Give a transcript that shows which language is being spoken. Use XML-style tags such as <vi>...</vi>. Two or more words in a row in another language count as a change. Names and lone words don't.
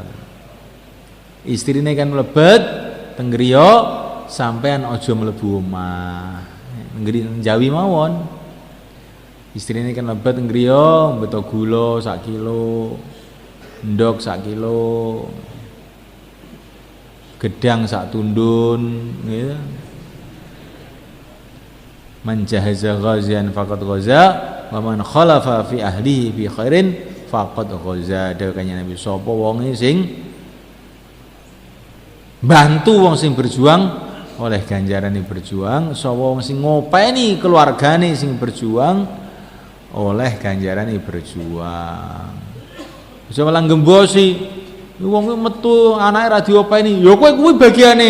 <jv>Istrine kan mlebet teng griya sampean aja mlebu omah. Nggri Jawi mawon. Istrine kan mlebet teng griya mbeto gula 1 kilo, ndok 1 kilo, gedang 1 tundun gitu.</jv> <ar>من جهز غازيا فقد غزا ومن خلف في أهله في خير فقد غزا.</ar> <jv>Dawuhnya Nabi sapa wonge sing bantu wong sing berjuang oleh ganjarane berjuang, sapa wong sing ngopeni keluargane sing berjuang oleh ganjarane berjuang. Bisa malah gembosi wong metu anake ra diopeni, ya kowe kuwi bagiane.</jv>